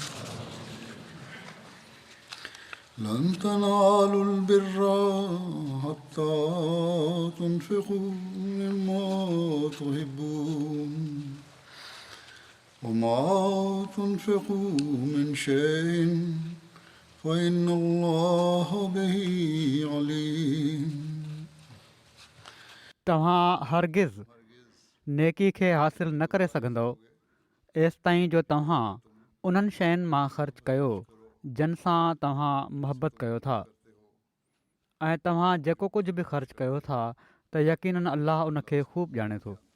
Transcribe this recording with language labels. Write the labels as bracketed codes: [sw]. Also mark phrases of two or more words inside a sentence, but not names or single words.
[ar] لن تنالوا البر حتى تنفقوا مما تحبون وما تنفقوا من شيء فإن الله به عليم [sd] तव्हां हरगिज़ नेकी खे हासिल न करे सघंदव एसि ताईं जो तव्हां उन्हनि शयुनि मां ख़र्च कयो जिन सां तव्हां मुहबत कयो था ऐं तव्हां जेको कुझु बि ख़र्च कयो था त यकीनन अल्लाह उन खे ख़ूब ॼाणे थो।